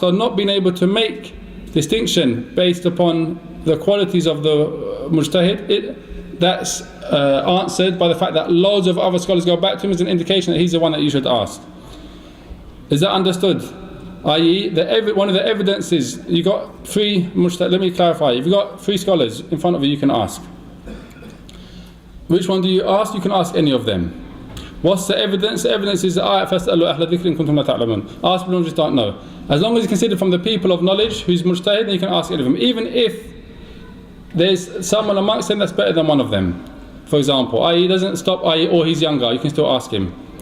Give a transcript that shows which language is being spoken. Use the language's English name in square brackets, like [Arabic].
[English] So not being able to make distinction based upon the qualities of the mujtahid, that's answered by the fact that loads of other scholars go back to him as an indication that he's the one that you should ask. Is that understood? I.e., one of the evidences, you got 3 mujtahid. Let me clarify. If you've got 3 scholars in front of you, you can ask. Which one do you ask? You can ask any of them. What's the evidence? The evidence is the ayah, [Arabic] فَاسْأَلُوا أَهْلَ الذِّكْرِ إِن كُنتُمْ لَا تَعْلَمُونَ. [English] Ask people who just don't know. As long as it's considered from the people of knowledge who's mujtahid, then you can ask any of them. Even if there's someone amongst them that's better than one of them, for example, i.e. doesn't stop, or he's younger, you can still ask him.